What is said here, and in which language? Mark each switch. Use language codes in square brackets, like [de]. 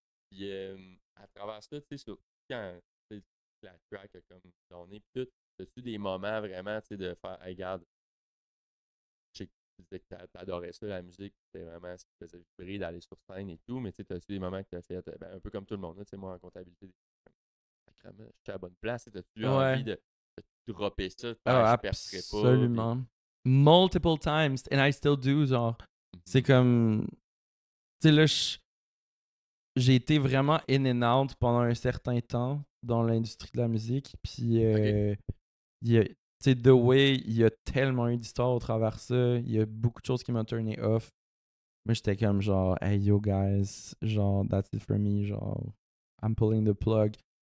[fr] Puis, à travers ça, tu sais, quand la track a comme tourné, pis tout, as-tu des moments vraiment, tu sais, de faire, hey, regarde, tu disais que t'adorais ça, la musique, c'était vraiment ce qui te faisait vibrer d'aller sur scène et tout, mais tu sais, t'as-tu des moments que t'as fait, ben, un peu comme tout le monde, là, tu sais, moi en comptabilité, sacrément, je suis à la bonne place, t'as-tu envie Ouais. de dropper ça, Oh, faire je percerai pas, puis... absolument. [en] Multiple times, and I still do, [fr] genre. C'est comme... Tu sais, là, j'ai été vraiment [en] in and out [fr] pendant un certain temps dans l'industrie de la musique, puis... tu sais, The Way, il y a tellement eu d'histoires au travers de ça. Il y a beaucoup de choses qui m'ont turné off. Moi, j'étais comme genre, [en] hey yo guys, [fr] genre, [en] that's it for me, [fr] genre, [en] I'm pulling the plug.